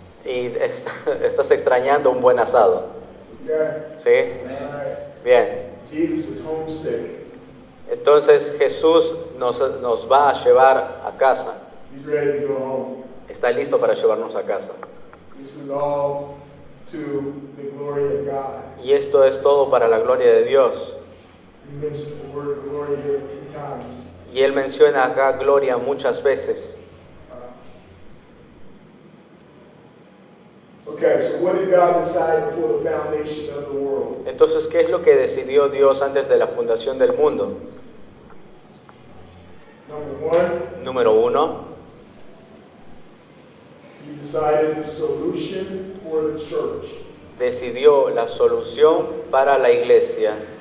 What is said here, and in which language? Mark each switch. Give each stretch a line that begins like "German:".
Spanish: y estás extrañando un buen asado.
English: Okay?
Spanish: ¿Sí?
English: All right.
Spanish: Bien.
English: Jesus is homesick.
Spanish: Entonces Jesús nos va a llevar a casa.
English: He's ready to go home.
Spanish: Está listo para llevarnos a casa.
English: This is all to the glory of God.
Spanish: Y esto es todo para la gloria de Dios.
English: He mentions the word glory here a few times.
Spanish: Y Él menciona acá gloria muchas veces.
English: Okay, so what did God decide before the foundation of the world?
Spanish: Entonces, ¿qué es lo que decidió Dios antes de la fundación del mundo?
English: Number one,
Spanish: Número 1,
English: He decided the solution for the church.
Spanish: decidió la solución para la iglesia.